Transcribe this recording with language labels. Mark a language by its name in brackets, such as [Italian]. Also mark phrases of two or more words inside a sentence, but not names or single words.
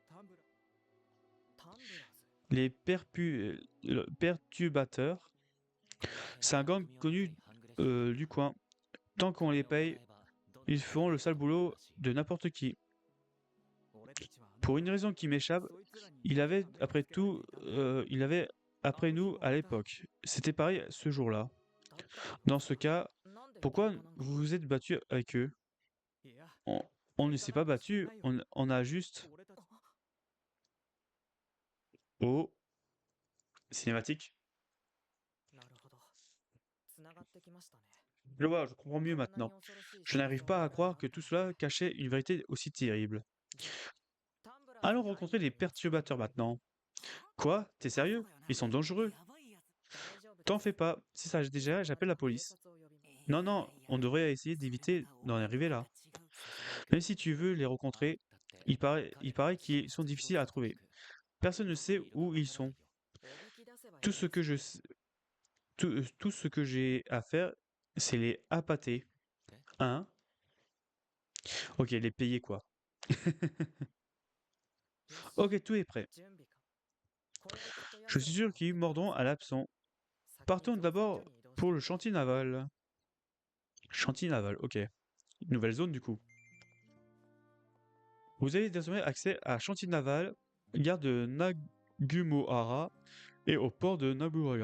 [French] Les perturbateurs, c'est un gang connu du coin. Tant qu'on les paye, ils feront le sale boulot de n'importe qui. Pour une raison qui m'échappe, il avait après nous à l'époque. C'était pareil ce jour-là. Dans ce cas, [Japanese] なんで [French] pourquoi [Japanese] 喧嘩なんだ [French] vous vous êtes battu avec eux? [Japanese] いや [French] On ne s'est pas battu, on a juste... [Japanese] 俺たち [French] Oh, cinématique. [Japanese] なるほどつながってきましたね [French] Je vois, je comprends mieux [Japanese] こんなに [French] maintenant. [Japanese] 恐ろしい [French] Je n'arrive [Japanese] 真相 [French] pas à [Japanese] が [French] croire [Japanese] あ [French] que [Japanese] った [French] tout [Japanese] のか [French] cela cachait une vérité aussi terrible. [Japanese] タンブラーズ [French] Allons [Japanese] に会いに [French] rencontrer [Japanese] 行 [French] les [Japanese] きますか [French] perturbateurs maintenant. Quoi? T'es sérieux? Ils sont dangereux. [Japanese] 大丈夫で [French] T'en [Japanese] す [French] fais pas. Si ça déjà, j'appelle la [Japanese] 警 [French] police. [Japanese] 察を呼びます [French] Non, non, on devrait essayer d'éviter d'en arriver là. Même si tu veux les rencontrer, il paraît qu'ils sont difficiles à trouver. Personne ne sait où ils sont. [Japanese] おびき出せばいい [French] Tout ce que tout ce que j'ai à faire, c'est les appâter. Hein? Ok, les payer quoi. Ok, tout est prêt. [Japanese] 準備かこれできっと [French] Je suis sûr qu'ils mordront à l'absent. Partons d'abord pour le chantier naval. Chantier naval, ok. Nouvelle zone du coup. Vous avez désormais accès à chantier naval, gare de Nagumohara et au port de Nabuaya.